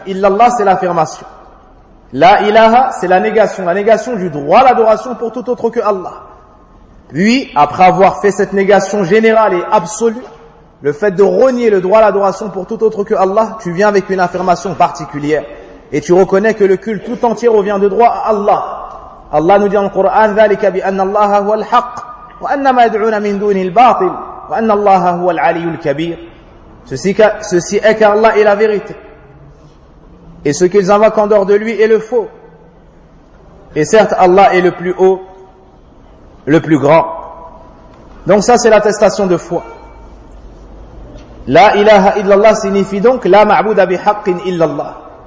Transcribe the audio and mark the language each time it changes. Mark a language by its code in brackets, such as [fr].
[fr] Illallah, c'est l'affirmation. La ilaha, c'est la négation du droit à l'adoration pour tout autre que Allah. Puis, après avoir fait cette négation générale et absolue, le fait de renier le droit à l'adoration pour tout autre que Allah, tu viens avec une affirmation particulière. Et tu reconnais que le culte tout entier revient de droit à Allah. Allah nous dit dans le Coran, [ar] ذَلِكَ بِأَنَّ اللَّهَ هُوَ الْحَقِّ وَأَنَّ مَا يَدْعُونَ مِنْ دُونِ الْبَاطِلِ وَأَنَّ اللَّهَ هُوَ الْعَلِيُّ الْكَبِيرِ. [fr] Ceci est qu'Allah est la vérité. Et ce qu'ils invoquent en dehors de lui est le faux. Et certes, Allah est le plus haut, le plus grand. Donc ça, c'est l'attestation de foi. La ilaha illallah signifie donc [ar] la ma'bouda bihaqqin illallah.